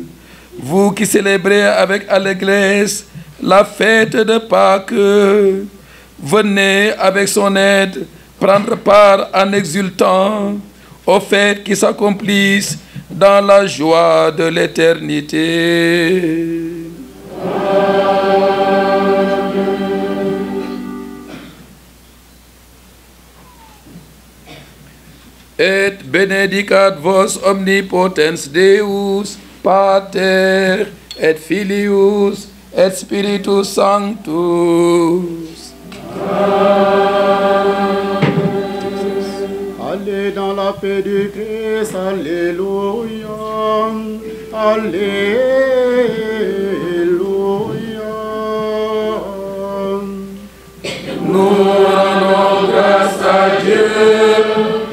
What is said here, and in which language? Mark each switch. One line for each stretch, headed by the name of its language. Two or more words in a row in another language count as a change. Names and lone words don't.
French: Vous qui célébrez avec allégresse la fête de Pâques, venez avec son aide prendre part en exultant aux fêtes qui s'accomplissent dans la joie de l'éternité.
Latin: Et benedicat vos omnipotens Deus, Pater, et Filius, et Spiritus Sanctus. Amen.
French: la paix du Christ, alléluia, alléluia. Nous rendons grâce à Dieu.